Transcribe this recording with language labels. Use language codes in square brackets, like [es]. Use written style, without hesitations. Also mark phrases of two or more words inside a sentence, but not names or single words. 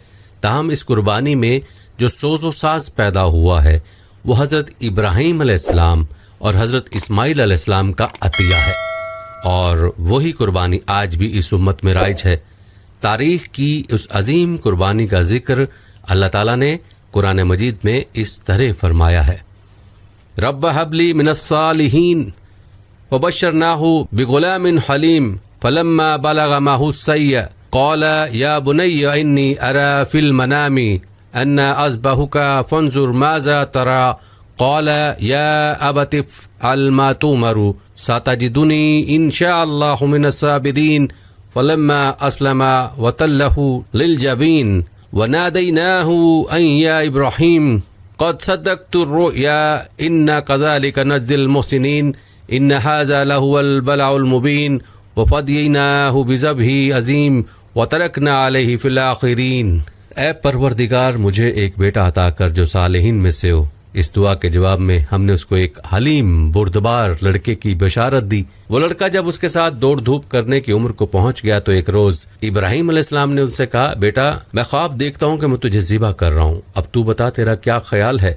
[ur] تاہم اس قربانی میں جو سوز و ساز پیدا ہوا ہے وہ حضرت ابراہیم علیہ السلام اور حضرت اسماعیل علیہ السلام کا عطیہ ہے، اور وہی قربانی آج بھی اس امت میں رائج ہے. تاریخ کی اس عظیم قربانی کا ذکر اللہ تعالیٰ نے قرآن مجید میں اس طرح فرمایا ہے, [ar] رب هب لي من الصالحين وبشرناه بغلام حليم فلما بلغ معه السعي قال يا بني إني أرى في المنام أني أذبحك فانظر ماذا ترى قال يا أبت افعل ما تؤمر ستجدني إن شاء الله من الصابرين فلما أسلما وتله للجبين وناديناه أن يا إبراهيم قد صدقت الرؤيا إنا كذلك نجزي المحسنين إن هذا لهو البلاء المبين وفديناه بذبح عظيم وتركنا عليه في الآخرين. [ur] اے پروردگار، مجھے ایک بیٹا عطا کر جو صالحین میں سے ہو. اس دعا کے جواب میں ہم نے اس کو ایک حلیم بردبار لڑکے کی بشارت دی. وہ لڑکا جب اس کے ساتھ دوڑ دھوپ کرنے کی عمر کو پہنچ گیا تو ایک روز ابراہیم علیہ السلام نے ان سے کہا، بیٹا میں خواب دیکھتا ہوں کہ میں تجھے ذبح کر رہا ہوں، اب تو بتا تیرا کیا خیال ہے.